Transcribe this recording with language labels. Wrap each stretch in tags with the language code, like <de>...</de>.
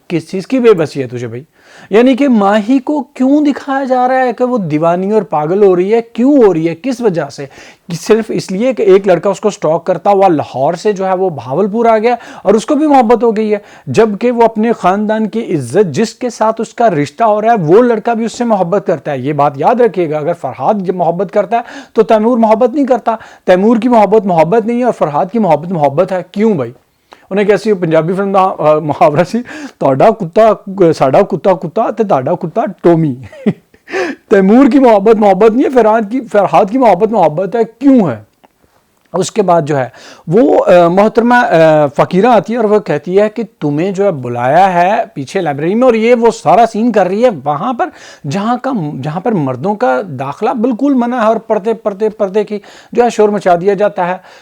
<ur>کس چیز کی بے بسی ہے تجھے بھائی؟ یعنی کہ ماہی کو کیوں دکھایا جا رہا ہے کہ وہ دیوانی اور پاگل ہو رہی ہے؟ کیوں ہو رہی ہے؟ کس وجہ سے؟ صرف اس لیے کہ ایک لڑکا اس کو سٹاک کرتا ہوا لاہور سے جو ہے وہ بہاولپور آ گیا اور اس کو بھی محبت ہو گئی ہے، جبکہ وہ اپنے خاندان کی عزت جس کے ساتھ اس کا رشتہ ہو رہا ہے وہ لڑکا بھی اس سے محبت کرتا ہے. یہ بات یاد رکھیے گا، اگر فرحاد محبت کرتا ہے تو تیمور محبت نہیں کرتا. تیمور کی محبت نہیں ہے، اور فرحاد کی محبت ہے. کیوں بھائی؟</ur> <pa>انہیں کیسی پنجابی فلم دا محاورہ سی، ساڈا کتا تے تہاڈا کتا ٹومی.</pa> <ur>تیمور کی محبت نہیں ہے، فرحاد کی محبت ہے. کیوں ہے؟ اس کے بعد جو ہے وہ محترمہ فقیرہ آتی ہے اور وہ کہتی ہے کہ تمہیں جو ہے بلایا ہے پیچھے لائبریری میں، اور یہ وہ سارا سین کر رہی ہے وہاں پر جہاں پر مردوں کا داخلہ بالکل منع ہے، اور پردے کی جو ہے شور مچا دیا جاتا ہے.</ur>